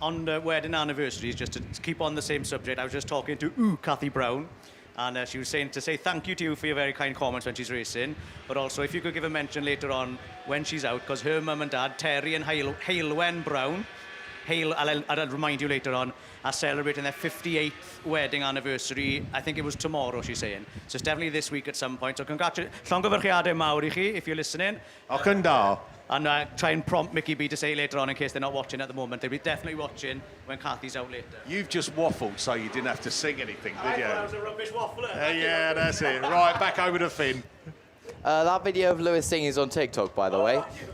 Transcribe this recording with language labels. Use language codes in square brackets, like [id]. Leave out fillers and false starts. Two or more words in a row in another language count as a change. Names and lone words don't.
[en] On the wedding anniversaries, just to keep on the same subject, I was just talking to Kathy Brown, and she was saying to say thank you to you for your very kind comments when she's racing, but also if you could give a mention later on when she's out, because her mum and dad, Terry and Hailwen Brown, Hale, I'll remind you later on, are celebrating their 58th wedding anniversary. I think it was tomorrow, she's saying. So it's definitely this week at some point. So congratulations. [cy] Llongyfarchiadau mawr I chi, [en] if you're listening. [cy] Ac yn da. [en] And try and prompt Mickey B to say later on in case they're not watching at the moment. They'll be definitely watching when Kathy's out later. You've just waffled so you didn't have to sing anything, did you? I was a rubbish waffler. Yeah, that's it. Right, back over to Finn. That video of Lewis singing is on TikTok, by the way.